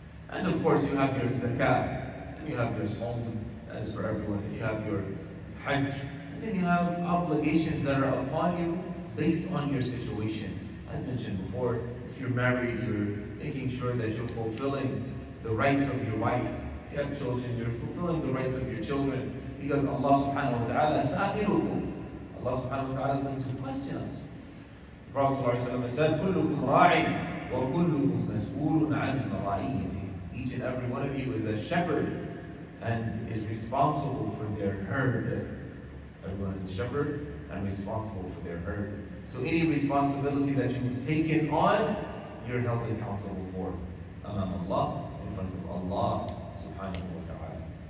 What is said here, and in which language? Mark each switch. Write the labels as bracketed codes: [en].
[en] And of course you have your zakat, and you have your sawm, that is for everyone, and you have your hajj, and then you have obligations that are upon you based on your situation. As mentioned before, if you're married, you're making sure that you're fulfilling the rights of your wife. If you have children, you're fulfilling the rights of your children, because Allah subhanahu wa ta'ala sa'ilukum. Allah subhanahu wa ta'ala is going to question us. The Prophet ﷺ said, [ar] كُلُّكُمْ رَاعٍ وَكُلُّكُمْ مَسْئُولٌ عَنْ رَعِيَّتِهِ. [en] Each and every one of you is a shepherd and is responsible for their herd. Everyone is a shepherd and responsible for their herd. So any responsibility that you've taken on, you're held accountable for amam Allah, in front of Allah subhanahu wa ta'ala.